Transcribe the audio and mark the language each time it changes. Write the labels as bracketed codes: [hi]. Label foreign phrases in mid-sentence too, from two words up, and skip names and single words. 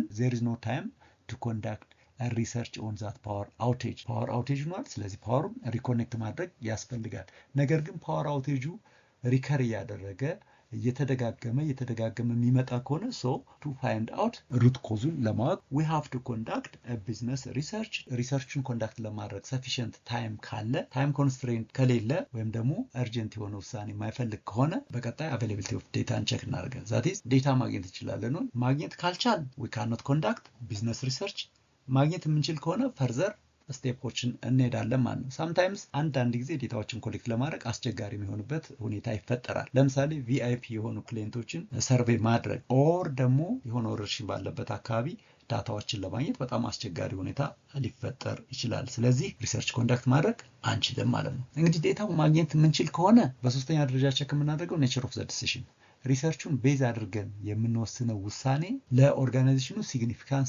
[en] there is no time to conduct research on that power outage። power outage [am] ሆኗል። ስለዚህ ፓወሩን ሪኮኔክት ማድረግ ያስፈልጋል። ነገር ግን [en] power outage recur [am] እያደረገ እየተደጋገመ የሚመጣ ከሆነ [en] to find out root [am] ኮዙን ለማወቅ [en] we have to conduct a business research። [am] ሪሰርችን ኮንዳክት ለማድረግ [en] sufficient time [am] ካለ፣ [en] time constraint [am] ከሌለ ወይም ደግሞ እርጀንት የሆነ ውሳኔ የማይፈልግ ከሆነ በቀጣይ [en] availability of data check [am] እናደርጋለን። [en] that is data [am] ማግኘት እንችላለን። ማግኘት ካልቻል [en] we cannot conduct business research። [am] ማግኘት የምንችል ከሆነ ፈርዘር ስቴፖችን እንሄዳለን ማለት ነው። ሳምታይምስ አንዳንድ ጊዜ ዴታዎችን ኮሌክት ለማድረግ አስቸጋሪ የሚሆንበት ሁኔታ ይፈጠራል። ለምሳሌ ቪአይፒ የሆኑ ክሊየንቶችን ሰርቬይ ማድረግ ኦር ደግሞ የሆነ ወረርሽኝ ባለበት አካባቢ ዳታዎችን ለማግኘት በጣም አስቸጋሪ ሁኔታ ሊፈጠር ይችላል። ስለዚህ [en] research conduct [am] ማድረግ አንችልም ማለት ነው። እንግዲህ ዴታው ማግኘት የምንችል ከሆነ በሶስተኛ ደረጃ ቼክ የምናደርገው [en] nature of the decision፣ [am] ሪሰርቹን ቤዝ አድርገን የምንወስነው ውሳኔ ለኦርጋናይዜሽኑ ሲግኒፊካንስ